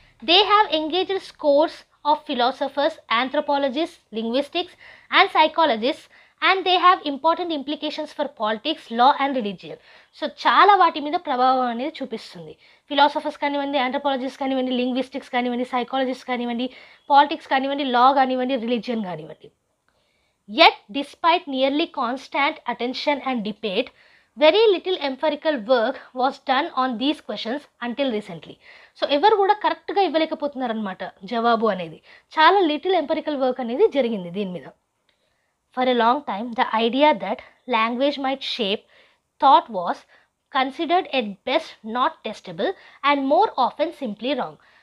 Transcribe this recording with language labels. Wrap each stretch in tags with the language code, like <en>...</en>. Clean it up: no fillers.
<en>They have engaged scores of philosophers, anthropologist, linguistics and psychologist, and they have important implications for politics, law and religion.</en> <te>So చాలా వాటి మీద ప్రభావం అనేది చూపిస్తుంది. Philosophers కానివ్వండి, anthropologist కానివ్వండి, లింగ్విస్టిక్స్ కానివ్వండి, సైకాలజిస్ట్ కానివ్వండి, పాలిటిక్స్ కానివ్వండి, లా కానివ్వండి, రిలీజియన్ కానివ్వండి.</te> <en>Yet, despite nearly constant attention and debate, very little empirical work was done on these questions until recently.</en> <te>So ఎవరు కూడా కరెక్ట్గా ఇవ్వలేకపోతున్నారనమాట జవాబు అనేది. చాలా లిటిల్ ఎంపరికల్ వర్క్ అనేది జరిగింది దీని మీద.</te> <en>For a long time the idea that language might shape thought was considered at best not testable and more often simply wrong.</en>